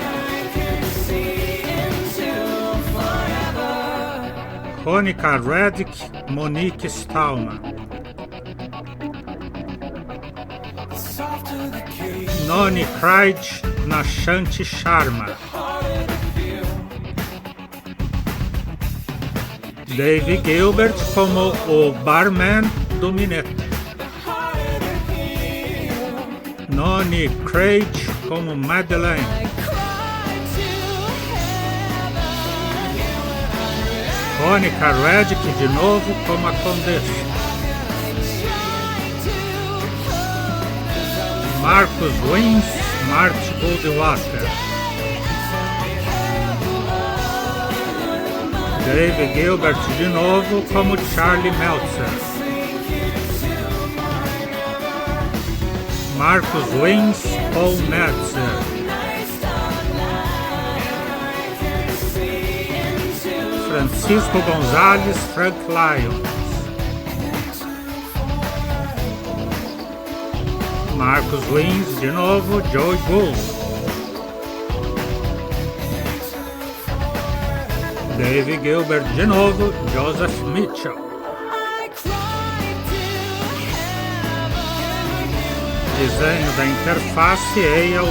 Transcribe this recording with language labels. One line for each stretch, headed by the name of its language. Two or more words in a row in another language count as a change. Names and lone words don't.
Portuguese: Ronica Reddick, Monique Stallman. Noni Craig, Nashanti Sharma. Dave Gilbert como o barman do Mineta. Noni Craig como Madeleine. Ronica Reddick de novo como a Condessa. Marcus Wins, Marty Goldwater. Dave Gilbert de novo como Charlie Meltzer. Marcus Wins, Paul Metzer. Francisco Gonzalez, Frank Lyons. Marcus Wins de novo, Joey Gould. Dave Gilbert de novo, Joseph Mitchell. Desenho da interface A.L.